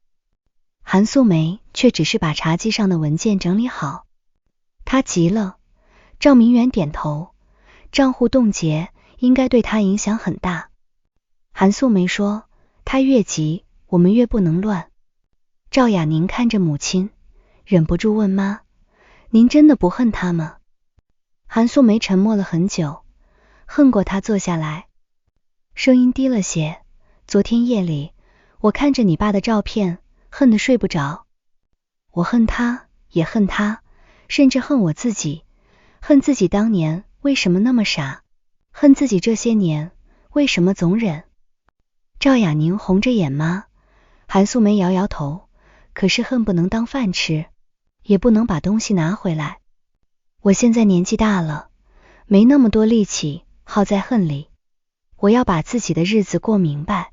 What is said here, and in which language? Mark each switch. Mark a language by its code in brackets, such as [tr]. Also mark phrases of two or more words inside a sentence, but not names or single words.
[zh] 韓素梅卻只是把茶几上的文件整理好。她急了。趙明遠點頭，賬戶凍結應該對他影響很大。韓素梅說，他越急，我們越不能亂。趙雅寧看着母親，忍不住問媽，您真的不恨他嗎？韓素梅沉默了很久，恨過他坐下來，聲音低了些，昨天夜裡，我看着你爸的照片，恨得睡不着。我恨他，也恨他，甚至恨我自己。恨自己當年為什麼那麼傻，恨自己這些年為什麼總忍。趙雅寧紅着眼嗎？韓素梅搖搖頭，可是恨不能當飯吃，也不能把東西拿回來。我現在年紀大了，沒那麼多力氣耗在恨裡，我要把自己的日子過明白。